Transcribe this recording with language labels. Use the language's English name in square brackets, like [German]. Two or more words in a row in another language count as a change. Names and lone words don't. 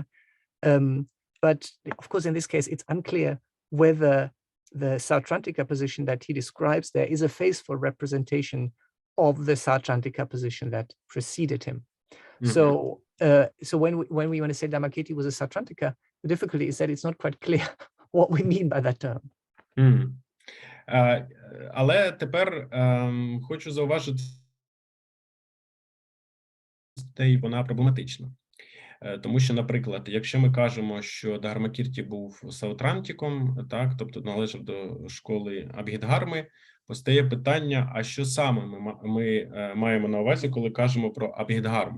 [English] But of course, in this case, it's unclear whether the Sautrantika position that he describes there is a faithful representation of the Sautrantika position that preceded him. So when we want to say Dharmakirti was a Sautrantika, the difficulty is that it's not quite clear what we mean by that term. [Ukrainian] Але тепер хочу зауважити, що вона проблематична. Тому що, наприклад, якщо ми кажемо, що Дгармакірті був саутрантиком, так, тобто належав до школи Абгідгарми, постає питання, а що саме ми маємо на увазі, коли кажемо про Абгідгарму?